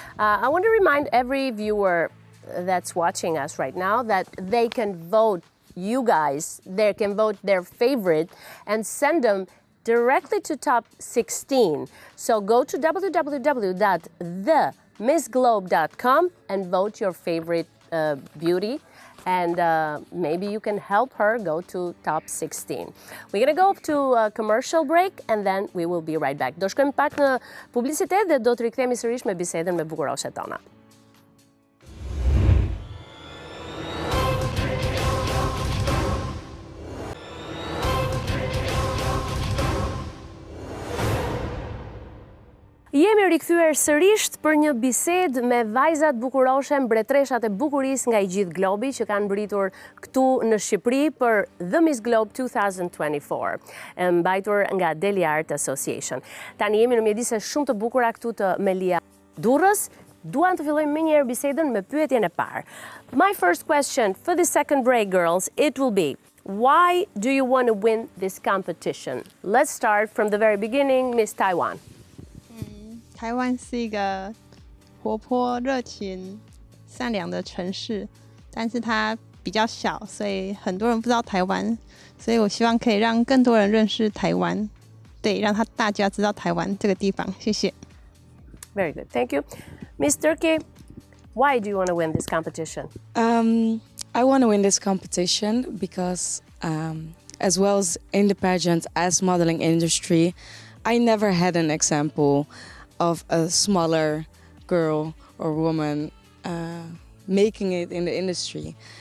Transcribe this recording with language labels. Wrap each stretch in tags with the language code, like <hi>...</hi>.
<en>I want to remind every viewer that's watching us right now that they can vote, you guys, they can vote their favorite and send them directly to top 16. So go to www.themissglobe.com and vote your favorite beauty. and maybe you can help her go to top 16. We're gonna go to a commercial break and then we will be right back.</en> <sq>Do shkojmë pak në publicitet dhe do të rikthehemi sërish me bisedën me bukuroshet tona. Jemi rikthyer sërish për një bisedë me vajzat bukuroshe, mbretreshat e bukurisë nga i gjithë globi që kanë mbritur këtu në Shqipëri për The Miss Globe 2024, mbajtur nga Deli Art Association. Tani jemi në mjedise shumë të bukura këtu të Melia Durrës. Duan të fillojmë menjëherë bisedën me pyetjen e parë.</sq> <en>My first question for the second break, girls, it will be, why do you want to win this competition? Let's start from the very beginning, Miss Taiwan.</en> <zh>台湾是一个活泼、热情、善良的城市，但是它比较小，所以很多人不知道台湾。所以我希望可以让更多人认识台湾，对，让大家知道台湾这个地方。谢谢。</zh> <en>Very good, thank you. Miss Turkey, why do you want to win this competition? I want to win this competition because, as well as in the pageant, as modeling industry, I never had an example of a smaller girl or woman making it in the industry.</en>